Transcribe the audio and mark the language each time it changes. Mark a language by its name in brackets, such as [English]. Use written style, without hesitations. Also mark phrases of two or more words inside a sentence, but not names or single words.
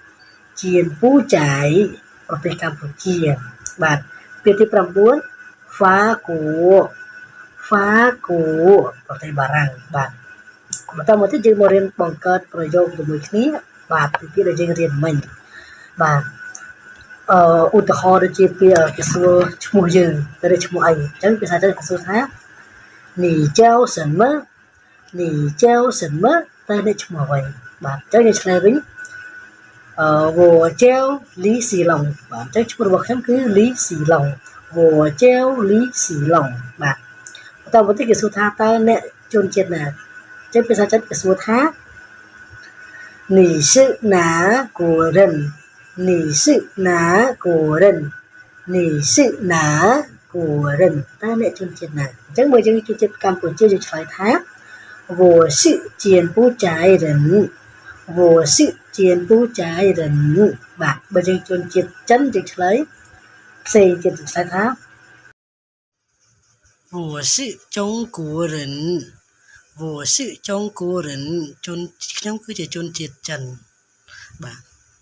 [Khmer] ប្រទេសកម្ពុជាបាទពាក្យទី9ហ្វាគួប្រទេសបារាំងបាទបន្តមកទៀតយើងមករៀនបង្កើតប្រយោគជាមួយគ្នាបាទពីពាក្យដែលយើងរៀនមិញបាទឧទាហរណ៍ដូចជាពាក្យគេសួរឈ្មោះយើងឬឈ្មោះអីអញ្ចឹងភាសាចិនគេសួរថា [Chinese] 你叫什么 [Khmer] តើអ្នកឈ្មោះអ្វីបាទអញ្ចឹងយើងឆ្លើយវិញ [Chinese] 我叫李喜龙 [Khmer] បាទអញ្ចឹងឈ្មោះរបស់ខ្ញុំគឺ李喜龙 [Chinese] 我叫李喜龙 [Khmer] បាទបន្តមកទៀតគេសួរថាតើអ្នកជនជាតិណាអញ្ចឹងភាសាចិនគេសួរថា [Chinese] 你是哪国人你是哪国人 [Khmer] តើអ្នកជនជាតិណាអញ្ចឹងបើយើងជនជាតិកម្ពុជាយើងឆ្លើយថា [Chinese] 我是柬埔寨人 [Khmer] បាទបើយើងជនជាតិចិនយើងឆ្លើយផ្សេងទៀតឆ្លើយថា [Chinese] 我是中国人 [Khmer] ជនខ្ញុំគឺជាជនជាតិចិនបាទ